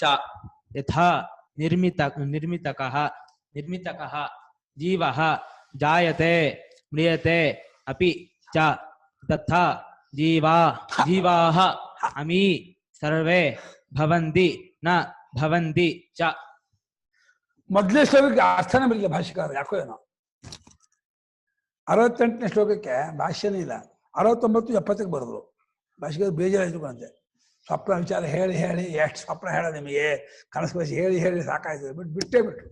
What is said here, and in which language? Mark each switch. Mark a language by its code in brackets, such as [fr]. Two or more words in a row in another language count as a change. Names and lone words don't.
[sa] ಯಥಾ ನಿರ್ಮಿತಕಃ ಜೀವಃ ಜಾಯತೆ ಮ್ರಿಯತೆ ಅಪಿ ಚ ತಥಾ ಜೀವಾಃ ಅಮಿ ಸರ್ವೇ ಭವಂತಿ ನ ಭವಂತಿ ಚ. [kn] ಮೊದಲನೇ ಶ್ಲೋಕಕ್ಕೆ ಅರ್ಥನೇ ಬರಲಿಲ್ಲ ಭಾಷ್ಯಕಾರ, ಯಾಕೋ ಏನೋ. 68ನೇ ಶ್ಲೋಕಕ್ಕೆ ಭಾಷ್ಯನೇ ಇಲ್ಲ. 69, 70ಕ್ಕೆ ಬರೆದ್ರು ಭಾಷೆಗೆ. ಬೇಜಾರಾಯ್ತು ಕಾಣುತ್ತೆ. ಸ್ವಪ್ನ ವಿಚಾರ ಹೇಳಿ ಹೇಳಿ ಎಷ್ಟು ಸ್ವಪ್ನ ಹೇಳ ನಿಮಗೆ, ಕನಸು ಬಯಸಿ ಹೇಳಿ ಹೇಳಿ ಸಾಕಾಯ್ತದೆ, ಬಿಟ್ಟೇ ಬಿಟ್ರು.